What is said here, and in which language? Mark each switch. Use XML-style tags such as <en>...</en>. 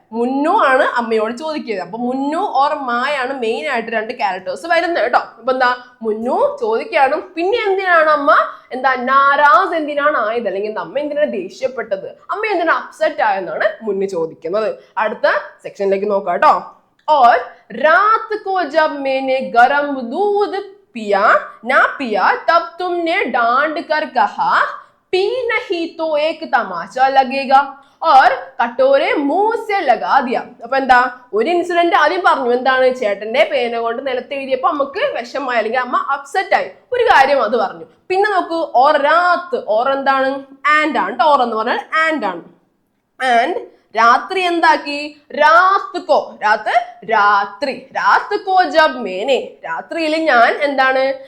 <ml>മുന്നു ആണ് അമ്മയോട് ചോദിക്കുന്നത്. അപ്പൊ മുന്നു ഓർ മായാണ് മെയിൻ ആയിട്ട് രണ്ട് ക്യാരക്ടേഴ്സ് വരുന്നത് കേട്ടോ. അപ്പൊ എന്താ? മുന്നു ചോദിക്കുകയാണ്, പിന്നെ എന്തിനാണ് അമ്മ എന്താ നാരാസ് എന്തിനാണ് ആയത്, അല്ലെങ്കിൽ അമ്മ എന്തിനാണ് ദേഷ്യപ്പെട്ടത്, അമ്മ എന്തിനാണ് അപ്സെറ്റ് ആയെന്നാണ് മുന്നു ചോദിക്കുന്നത്. അടുത്ത സെക്ഷനിലേക്ക് നോക്കാം കേട്ടോ.</ml> <hi>और रात को जब मैंने गरम दूध पिया ना पिया तब तुमने डांट कर कहा पी नहीं तो एक तमाचा लगेगा और कटोरे मुंह से लगा दिया.</hi> <ml>അപ്പൊ എന്താ? ഒരു ഇൻസിഡന്റ് ആദ്യം പറഞ്ഞു. എന്താണ്? ചേട്ടന്റെ പേന കൊണ്ട് നിലത്ത് എഴുതിയപ്പോ അമ്മക്ക് വിഷമായി, അല്ലെങ്കിൽ അമ്മ അപ്സെറ്റ് ആയി. ഒരു കാര്യം അത് പറഞ്ഞു. പിന്നെ നോക്കൂ, ഓർ രാത്ത്, ഓർ എന്താണ്? ആൻഡ് ആണ്. ഓർ എന്ന് പറഞ്ഞാൽ ആൻഡ് ആണ്. ആൻഡ് രാത്രി എന്താക്കി? രാത്കോ, രാത്രി,</ml> <hi>രാത്കോ ജബ് മേനെ,</hi> <ml>രാത്രിയിൽ ഞാൻ എന്താണ്?</ml>